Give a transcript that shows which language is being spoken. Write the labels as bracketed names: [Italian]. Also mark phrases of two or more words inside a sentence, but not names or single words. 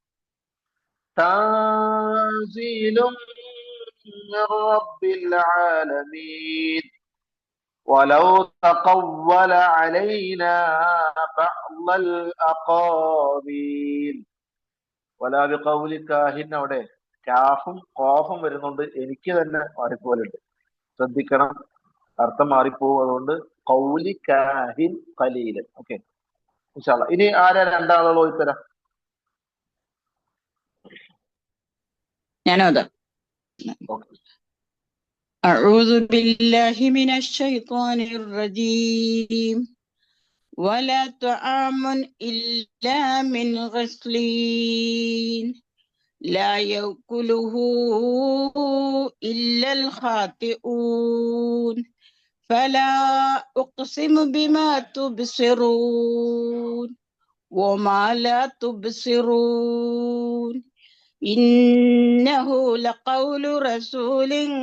[Arabic] تنزيل من رب العالمين ولو تقول علينا بعض الأقاويل ولا بقول കാഹിൻ [Malayalam] അവിടെ കാഫും കോഫും വരുന്നുണ്ട്. എനിക്ക് തന്നെ മാറിപ്പോലുണ്ട്, ശ്രദ്ധിക്കണം, അർത്ഥം മാറിപ്പോവും. അതുകൊണ്ട് [Arabic] قولِ كاهنٍ قليلاً. [Malayalam] ഓക്കെ, [Arabic] إن شاء الله. [Malayalam] ഇനി ആരാ രണ്ടാളുകളോ ഉത്തരം? ഞാനോതാ. ഓക്കെ. [Arabic] أعوذ بالله من الشيطان الرجيم ولا طعام إلا من غسلين لا يأكله إلا الخاطئون فلا أقسم بما تبصرون وما لا تبصرون إنه لقول رسول